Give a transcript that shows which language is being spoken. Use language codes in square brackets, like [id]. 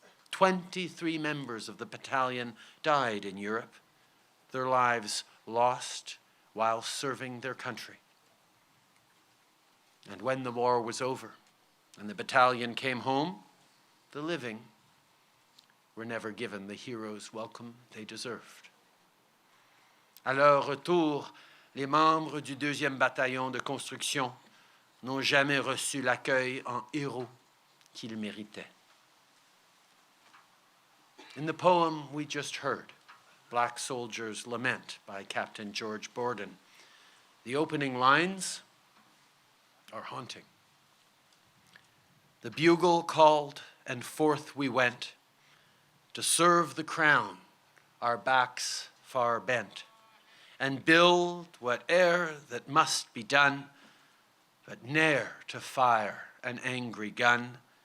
[en] 23 members of the battalion died in Europe, their lives lost while serving their country. And when the war was over and the battalion came home, the living were never given the hero's welcome they deserved. [fr] À leur retour, les membres du 2e bataillon de construction n'ont jamais reçu l'accueil en héros qu'ils méritaient. [en] In the poem we just heard, Black Soldier's Lament by Captain George Borden, the opening lines are haunting. The bugle called, and forth we went, to serve the crown, our backs far bent, and build whate'er that must be done, but ne'er to fire an angry gun.